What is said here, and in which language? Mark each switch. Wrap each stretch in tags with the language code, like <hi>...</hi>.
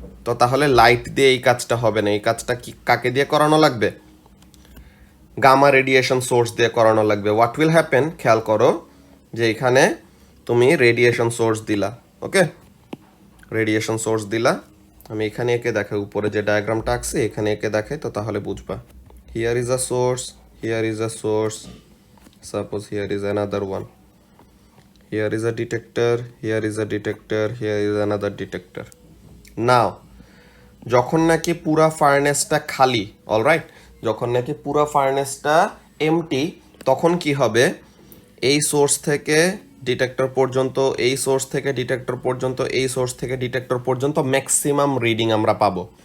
<bn>তো তাহলে লাইট দিয়ে এই কাজটা হবে না, এই কাজটা কি কাকে দিয়ে করানো লাগবে, গামা রেডিয়েশন সোর্স দিয়ে করানো লাগবে।</bn> <en>what will happen,</en> <bn>খেয়াল করো যে এখানে তুমি রেডিয়েশন সোর্স দিলা, ওকে, রেডিয়েশন সোর্স দিলা। আমি এখানে একে দেখাই, উপরে যে ডায়াগ্রামটা আঁকছি এখানে একে দেখাই, তো তাহলে বুঝবা।</bn> <en>Here is a source, here is a source, suppose here is another one, here is a detector, here is a detector, here is another detector.</en> <bn>Now যখন নাকি পুরা ফার্নেসটা খালি, অলরাইট, যখন নাকি পুরা ফার্নেসটা এমটি, তখন কি হবে, এই সোর্স থেকে ডিটেক্টর পর্যন্ত, এই সোর্স থেকে ডিটেক্টর পর্যন্ত, এই সোর্স থেকে ডিটেক্টর পর্যন্ত ম্যাক্সিমাম রিডিং আমরা পাবো।</bn>